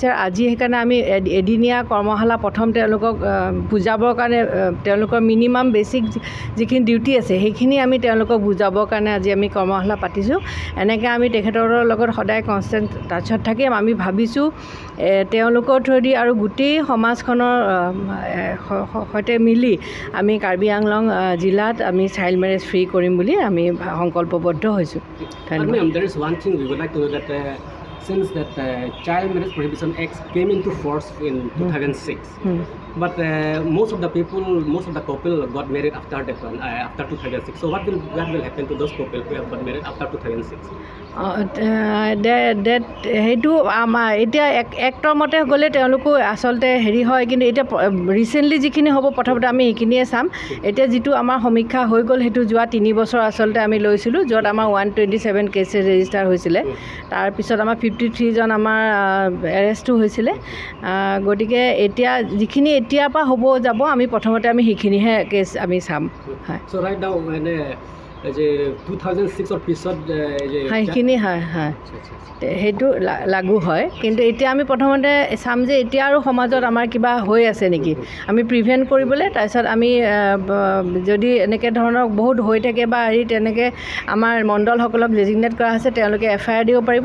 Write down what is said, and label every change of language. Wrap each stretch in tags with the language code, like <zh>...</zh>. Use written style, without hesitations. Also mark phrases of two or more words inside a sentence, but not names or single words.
<as>আজি সেইকাৰণে আমি এদিনীয়া কৰ্মশালা প্ৰথম তেওঁলোকক বুজাবৰ কাৰণে তেওঁলোকৰ</as> <en>minimum basic</en> <as>যিখিনি ডিউটি আছে সেইখিনি আমি তেওঁলোকক বুজাবৰ কাৰণে আজি আমি কৰ্মশালা পাতিছোঁ। এনেকৈ আমি তেখেতৰ লগত সদায়</as> <en>constant touch</en> <as>থাকিম। আমি ভাবিছোঁ তেওঁলোকৰ থ্ৰুদি আৰু গোটেই সমাজখনৰ সৈতে মিলি আমি কাৰ্বি আংলং জিলাত আমি</as> <en>child marriage free</en> <as>কৰিম বুলি আমি সংকল্পবদ্ধ হৈছোঁ।</as> <en>Ma'am, there is one thing we would like to know that since that Child Marriage Prohibition Act came into force in 2006, but most of the couple got married after that one, after 2006. So what will happen to those couple who have got married after 2006?</en> <as>সেইটো আমাৰ এতিয়া এক্টৰ মতে গ'লে তেওঁলোকো আচলতে হেৰি হয়, কিন্তু এতিয়া ৰিচেণ্টলি যিখিনি হ'ব প্ৰথমতে আমি সেইখিনিয়ে চাম। এতিয়া যিটো আমাৰ সমীক্ষা হৈ গ'ল সেইটো যোৱা 3 বছৰ আচলতে আমি লৈছিলোঁ, য'ত আমাৰ 127</as> <en>cases register</en> <as>হৈছিলে। তাৰপিছত আমাৰ 53জন আমাৰ এৰেষ্টো হৈছিলে। গতিকে এতিয়া যিখিনি এতিয়াৰ পৰা হ'ব যাব, আমি প্ৰথমতে আমি সেইখিনিহে কেছ আমি চাম। হয়,</as> <en>so right now</en> <as>যে 2006 পিছত সেইখিনি হয় সেইটো লাগু হয়। কিন্তু এতিয়া আমি প্ৰথমতে চাম যে এতিয়া আৰু সমাজত আমাৰ কিবা হৈ আছে নেকি, আমি প্ৰিভেণ্ট কৰিবলৈ। তাৰপিছত আমি যদি এনেকৈ ধৰণৰ বহুত হৈ থাকে বা তেনেকৈ আমাৰ মণ্ডলসকলক ডেজিগনেট কৰা হৈছে, তেওঁলোকে FIR দিব পাৰিব।</as>